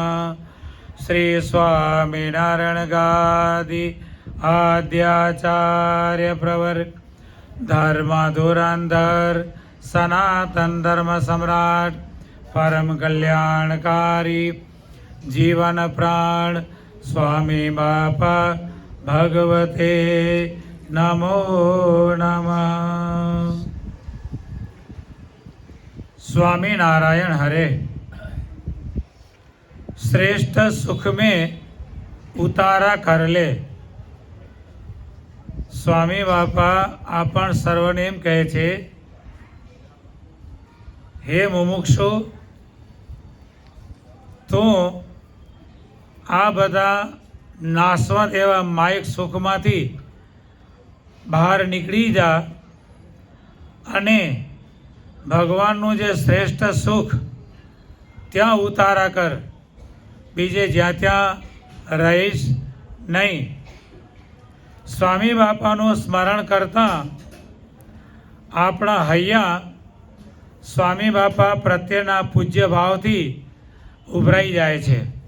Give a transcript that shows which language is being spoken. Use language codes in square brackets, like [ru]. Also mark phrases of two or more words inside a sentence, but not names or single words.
[sa] श्री स्वामीनारायण गादि आद्याचार्य प्रवर धर्मधुरंधर सनातन धर्म सम्राट परम कल्याणकारी जीवन प्राण स्वामी बापा भगवते नमो नमः। स्वामी नारायण हरे। [hi] श्रेष्ठ सुख में उतारा कर ले। [gu] સ્વામી બાપા આપણ સર્વને એમ કહે છે, હે મુમુક્ષુ, તો આ બધા નાશવંત એવા માયિક સુખમાંથી બહાર નીકળી જા અને भगवानનું જે શ્રેષ્ઠ સુખ ત્યાં ઉતારા કર, બીજે જ્યાં ત્યાં રહીશ નહીં। સ્વામી બાપાનું સ્મરણ કરતાં આપણા હૈયા સ્વામી બાપા પ્રત્યેના પૂજ્ય ભાવથી ઉભરાઈ જાય છે।